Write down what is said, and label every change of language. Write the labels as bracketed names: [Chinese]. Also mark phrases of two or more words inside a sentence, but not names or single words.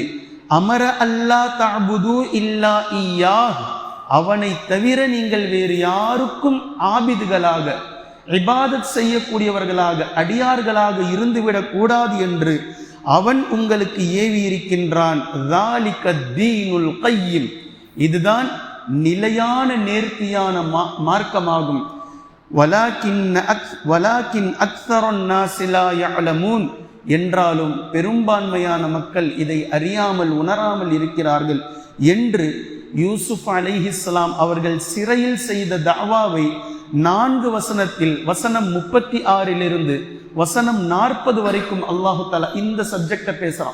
[Arabic] أمر ألا تعبدوا إلا إياه, [Tamil] அவனை தவிர நீங்கள் வேறு யாருக்கும் ஆபிதுகளாக இபாதத் செய்யக்கூடியவர்களாக அடியார்களாக இருந்துவிடக் கூடாது என்று அவன் உங்களுக்கு ஏவி இருக்கின்றான். [Arabic] ذَلِكَ الدِّينُ الْقَيِّمُ, [Tamil] இதுதான் நிலையான நேர்த்தியான மார்க்கமாகும். [Arabic] ولكن أكثر الناس لا يعلمون, [Tamil] என்றாலும் பெரும்பான்மையான மக்கள் இதை அறியாமல் உணராமல் இருக்கிறார்கள் என்று யூசுப் அலைஹிஸ்ஸலாம் அவர்கள் சிறையில் செய்த தஅவாவை 4 வசனத்தில் வசனம் 36 வசனம் 40 வரைக்கும் [Arabic] الله تعالى [Tamil] இந்த சப்ஜெக்டை பேசுறான்.